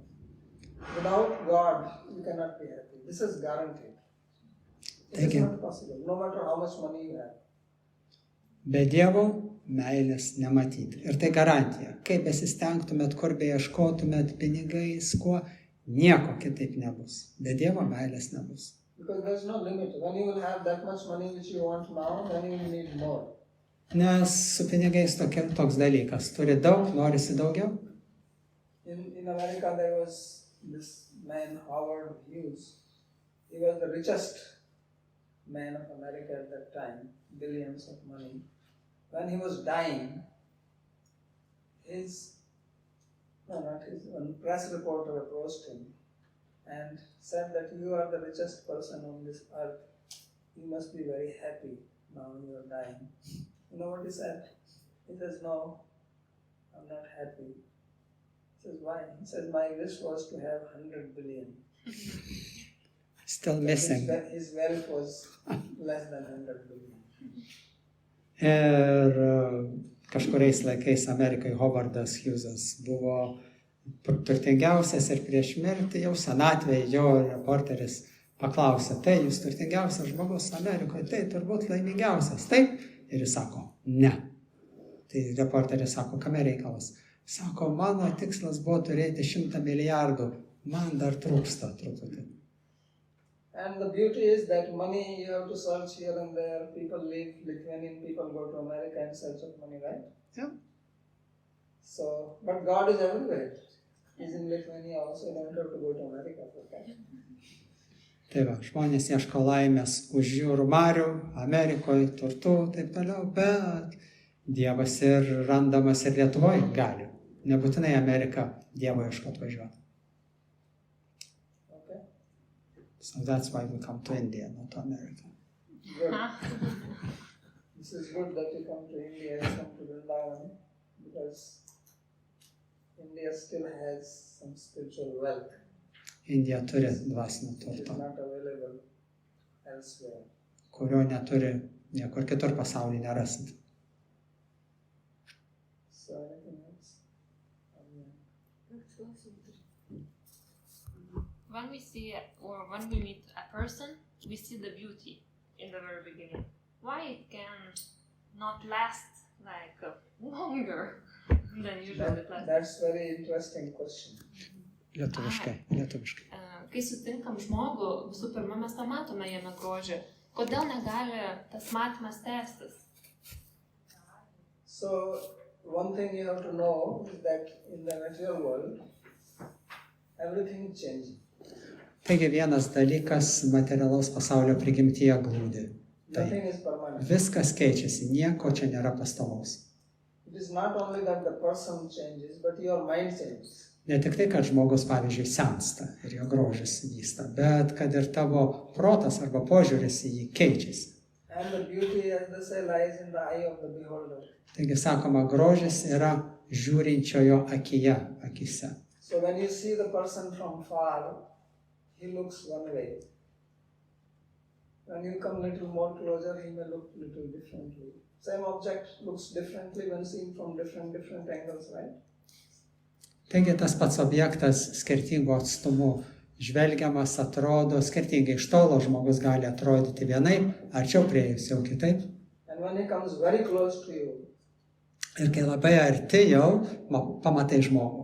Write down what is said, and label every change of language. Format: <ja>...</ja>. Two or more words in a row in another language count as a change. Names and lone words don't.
<en>Without God, you cannot be happy. This is guaranteed. It is not possible, no matter how much money you have.</en> <lt>Be Dievo meilės nematyti. Ir tai garantija. Kaip besistengtumėt, kur beieškotumėt pinigais, kuo, nieko kitaip nebus. Be Dievo meilės nebus.</lt> <en>Because there is no limit. When you will have that much money which you want now, then you will need more.</en> <lt>Nes su pinigais toks dalykas. Turi daug, norisi daugiau.</lt> <en>In America there was this man, Howard Hughes. He was the richest man of America at that time, billions of money. When he was dying, one press reporter approached him and said that you are the richest person on this earth. You must be very happy. now you are dying. You know what he said? He says, no, I'm not happy. He says, why? He says, my wish was to have 100 billion. Still missing. His wealth was less than 100 billion.</en> <lt>Ir kažkuriais laikais Amerikai Hovardas Hughesas buvo turtingiausias ir prieš mirtį jau senatvėje jo reporteris paklausė, tai jūs turtingiausias žmogus Amerikoje, tai turbūt laimingiausias, taip? Ir jis sako, ne. Tai reporteris sako, kame reikalas? Sako, mano tikslas buvo turėti 100 milijardų, man dar trūksta truputį.</lt> <en>And the beauty is that money you have to search here and there. People leave Lithuanian people go to America in search of money, right? Yeah. So, but God is everywhere. He's in Lithuania also. You don't have to go to America for that.</en> <lt>Tai va, žmonės ieško laimės už jūrų marių, Amerikoje, turtų, taip toliau, bet Dievas ir randamas ir Lietuvoje gali. Nebūtinai Amerika Dievo ieško atvažiuoti.</lt> <en>So that's why we come to India, not to America. Good. This is good that you come to India, you come to Vrindavan, because India still has some spiritual wealth.</en> <lt>Indija turi dvasinio</lt> <en>It is</en> <lt>turto,</lt> <en>not available elsewhere.</en> <lt>kurio neturi niekur kitur pasaulyje nerasit.</lt> <en>So anything else? When we see or when we meet a person, we see the beauty in the very beginning. Why it can not last like longer than usually it lasts? That's very interesting question.</en> <lt>Lietuviškai. Kai sutinkam žmogų, visų pirma, mes tą matome jame grožį. Kodėl negali tas matymas tęstis?</lt> <en>So one thing you have to know is that in the material world, everything is changing.</en> <lt>Taigi vienas dalykas materialaus pasaulio prigimtyje glūdi.</lt> <en>Nothing is permanent.</en> <lt>Viskas keičiasi, nieko čia nėra pastovaus.</lt> <en>It is not only that the person changes, but your mind changes.</en> <lt>Ne tik tai, kad žmogus, pavyzdžiui, sensta ir jo grožis vysta, bet kad ir tavo protas arba požiūris į jį keičiasi.</lt> <en>And the beauty, as they say, lies in the eye of the beholder.</en> <lt>Taigi sakoma, grožis yra žiūrinčiojo akise.</lt> <en>So when you see the person from far, he looks one way. When you come little more closer, he may look little differently. Same object looks differently when seen from different angles, right?</en> <lt>Taigi tas pats objektas skirtingų atstumų žvelgiamas atrodo skirtingai. Iš tolo žmogus gali atrodyti vienaip, arčiau priėjus jau kitaip.</lt> <en>And when he comes very close to you,</en> <lt>Ir kai labai arti jau pamatai žmogų.</lt>